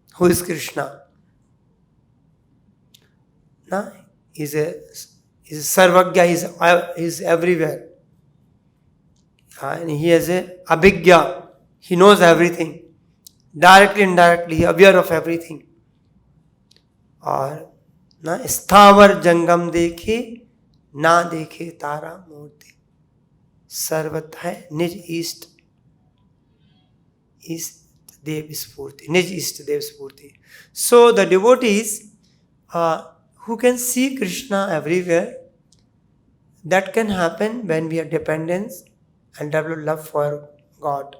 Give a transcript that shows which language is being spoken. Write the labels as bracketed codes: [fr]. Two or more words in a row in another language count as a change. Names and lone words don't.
[en] Who is Krishna? Na? He's a Sarvagya, he's everywhere. And he has a Abhigya. He knows everything. Directly, indirectly, aware of everything. [hi] और ना स्थावर जंगम देखे ना देखे तारा मूर्ति सर्वत है निज इष्ट देव स्फूर्ति निज इष्ट देव स्फूर्ति. [en] So the devotees who can see Krishna everywhere, that can happen when we are dependent and develop love for God.